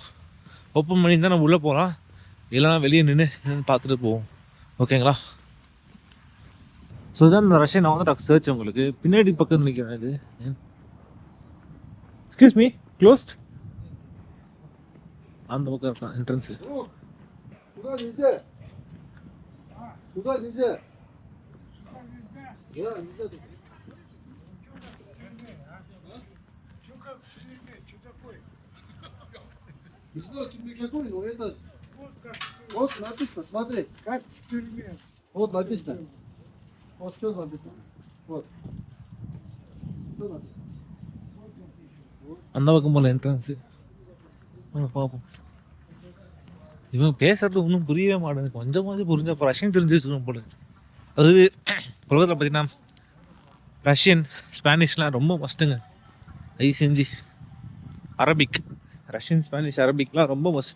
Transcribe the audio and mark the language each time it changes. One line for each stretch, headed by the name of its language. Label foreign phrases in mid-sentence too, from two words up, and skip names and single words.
Tamil: ஓப்பன் பண்ணி தான் நம்ம உள்ளே போகலாம், இல்லைனா வெளியே நின்று பார்த்துட்டு போவோம். ஓகேங்களா? ஸோ இதான் இந்த
English: Russian Orthodox church.
Tamil: உங்களுக்கு பின்னாடி பக்கம் நிற்கிறேன். இது
English: excuse me,
Tamil: க்ளோஸ்ட். அந்த பக்கம் இருக்கான் என்ட்ரன்ஸு.
Russian: Ну это вот написано, смотри, как в тюрьме. Вот написано. Вот что написано. Вот. Что написано?
Tamil: அந்த பக்கம் போல என்ட்ரன்ஸு. பார்ப்போம். இவன் பேசுறது ஒன்றும் புரியவே மாட்டேங்குது. கொஞ்சமாவது புரிஞ்சப்போ ரஷ்யன் தெரிஞ்சு வச்சுக்கணும் போல. அது உலகத்தில் பார்த்தீங்கன்னா ரஷ்யன் ஸ்பானிஷ்லாம் ரொம்ப மஸ்ட்டுங்க. செஞ்சு அரபிக், ரஷ்யன் ஸ்பானிஷ் அரபிக்லாம் ரொம்ப மஸ்ட்டு.